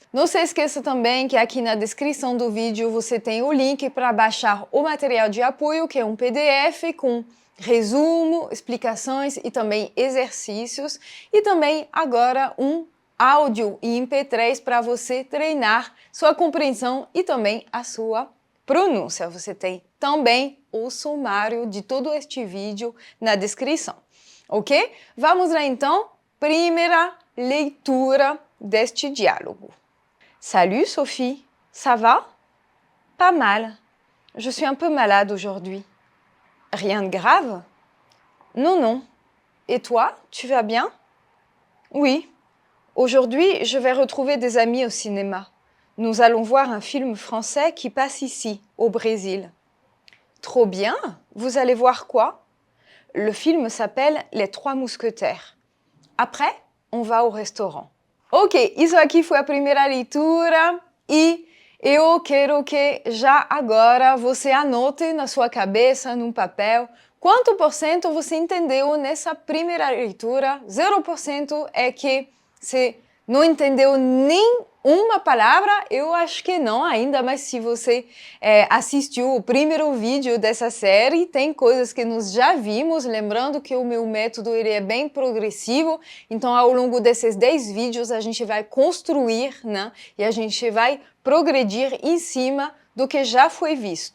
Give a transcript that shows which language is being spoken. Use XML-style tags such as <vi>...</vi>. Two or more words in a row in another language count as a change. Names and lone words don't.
<pt>Não se esqueça também que aqui na descrição do vídeo você tem o link para baixar o material de apoio, que é um PDF com resumo, explicações e também exercícios, e também agora um áudio em MP3 para você treinar sua compreensão e também a sua pronúncia. Você tem também o sumário de todo este vídeo na descrição, ok? Vamos lá então, primeira leitura deste diálogo.</pt> <fr>Salut Sophie, ça va? Pas mal. Je suis un peu malade aujourd'hui. Rien de grave? Non, non. Et toi, tu vas bien? Oui. Aujourd'hui, je vais retrouver des amis au cinéma. Nous allons voir un film français qui passe ici, au Brésil. Trop bien! Vous allez voir quoi? Le film s'appelle Les Trois Mousquetaires. Après, on va au restaurant.</fr> <pt>Ok, isso aqui foi a primeira leitura e eu quero que já agora você anote na sua cabeça, num papel, quanto por cento você entendeu nessa primeira leitura. 0% é que você não entendeu nem uma palavra, eu acho que não ainda, mas se você assistiu o primeiro vídeo dessa série, tem coisas que nós já vimos, lembrando que o meu método ele é bem progressivo, então ao longo desses 10 vídeos a gente vai construir, né, e a gente vai progredir em cima do que já foi visto.</pt>